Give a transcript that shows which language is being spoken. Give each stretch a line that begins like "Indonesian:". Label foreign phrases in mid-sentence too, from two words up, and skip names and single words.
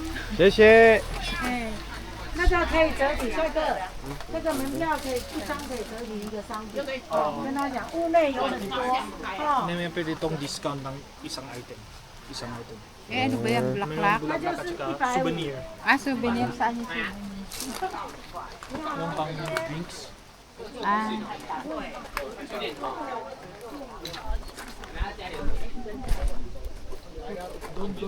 Chinese: 谢谢。哎，那个可以折抵，这个门票可以一张可以折抵一个商品。跟他讲，屋内有很多。哦。
Filipino: May pwede itong discount ng isang item. Eh, ano ba yan? Bulaklak? May bulaklak at saka souvenir. Ah, souvenir. Saan yung souvenir? Yung pang drinks. Ah. Doon.